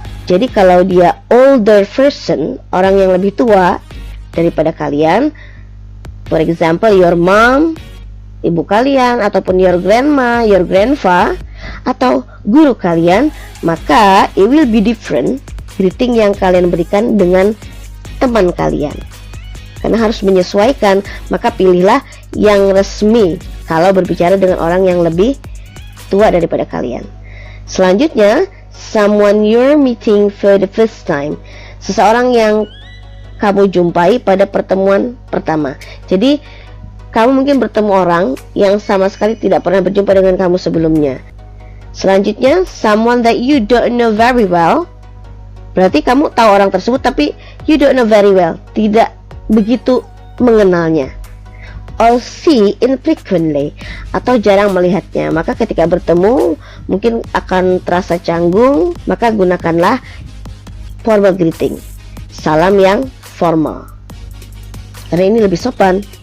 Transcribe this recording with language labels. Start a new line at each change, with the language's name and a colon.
Indonesian: Jadi kalau dia
English: older person,
Indonesian: orang yang lebih tua daripada kalian,
English: for example your mom,
Indonesian: ibu kalian, ataupun
English: your grandma, your grandpa,
Indonesian: atau guru kalian, maka
English: it will be different greeting
Indonesian: yang kalian berikan dengan teman kalian. Karena harus menyesuaikan, maka pilihlah yang resmi kalau berbicara dengan orang yang lebih tua daripada kalian. Selanjutnya,
English: someone you're meeting for the first time.
Indonesian: Seseorang yang kamu jumpai pada pertemuan pertama. Jadi, kamu mungkin bertemu orang yang sama sekali tidak pernah berjumpa dengan kamu sebelumnya. Selanjutnya,
English: someone that you don't know very well.
Indonesian: Berarti kamu tahu orang tersebut tapi
English: you don't know very well,
Indonesian: tidak begitu mengenalnya.
English: Or see infrequently,
Indonesian: atau jarang melihatnya. Maka ketika bertemu mungkin akan terasa canggung, maka gunakanlah formal greeting, salam yang formal, karena ini lebih sopan.